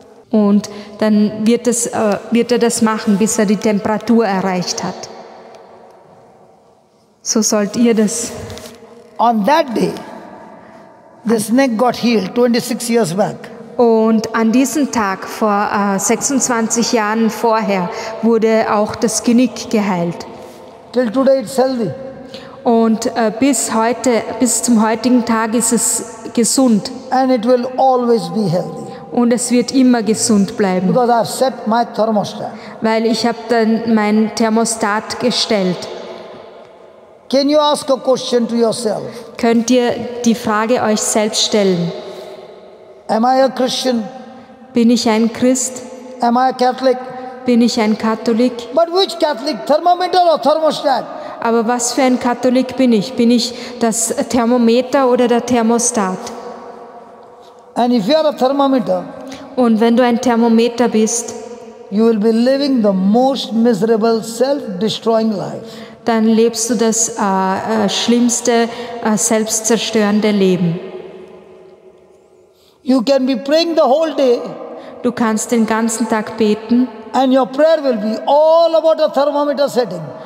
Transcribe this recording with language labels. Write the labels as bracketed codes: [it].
[de] Und dann wird er das machen, bis er die Temperatur erreicht hat. So sollt ihr das. [en] On that day, the snake got healed 26 years back. [de] Und an diesem Tag, vor 26 Jahren vorher, wurde auch das Genick geheilt. [en] Till today it's healthy. [de] Und bis zum heutigen Tag ist es gesund. [en] And it will always be healthy. [de] Und es wird immer gesund bleiben. [en] Because I've set my thermostat. [de] Weil ich habe dann mein Thermostat gestellt. [en] Can you ask a question to yourself? [de] Könnt ihr die Frage euch selbst stellen? [en] Am I a Christian? [de] Bin ich ein Christ? [en] Am I a Catholic? [de] Bin ich ein Katholik? [en] But which Catholic? Thermometer or thermostat? [de] Aber was für ein Katholik bin ich? Bin ich das Thermometer oder der Thermostat? [en] And if you are a thermometer, [de] und wenn du ein Thermometer bist, [en] you will be living the most miserable, self-destroying life. [de] Dann lebst du das schlimmste, selbstzerstörende Leben. [en] You can be praying the whole day. [de] Du kannst den ganzen Tag beten. [en] And your prayer will be all about a thermometer setting.